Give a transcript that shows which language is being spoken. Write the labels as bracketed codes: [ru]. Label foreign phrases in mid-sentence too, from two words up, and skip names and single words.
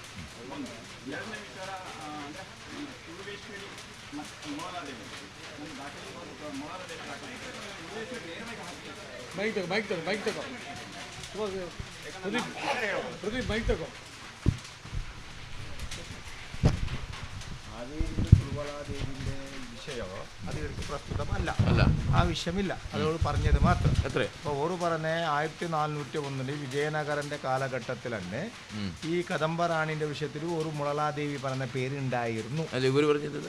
[kn] ಒಂದು ಎರಡನೇ ವಿಚಾರ ಅಂದರೆ ಈ ತುಳುವೇಶ್ವರಿ ಮತ್ತು ಮುಳಲಾದೇವಿ ಒಂದು ದಾಖಲೆ ಮುಳಲಾದೇವಿ ದಾಖಲೆ ಮೈಕ್ ತಗೋ ಪ್ರದೀಪ್ ಮೈಕ್ ತಗೋ. ಹಾವೇರಿ [ml] മുളലാദേവിൻ്റെ വിഷയമോ അത് ഇവർക്ക് പ്രസ്തുതമല്ല, അല്ല, ആ വിഷയമില്ല. അതോട് പറഞ്ഞത് മാത്രം. എത്ര അപ്പോൾ ഓറ് പറഞ്ഞ 1401 വിജയനഗരന്റെ കാലഘട്ടത്തിൽ തന്നെ ഈ കദംബ റാണിന്റെ വിഷയത്തിൽ ഒരു മുളലാദേവി പറഞ്ഞ പേരുണ്ടായിരുന്നു. അല്ല ഇവർ പറഞ്ഞത്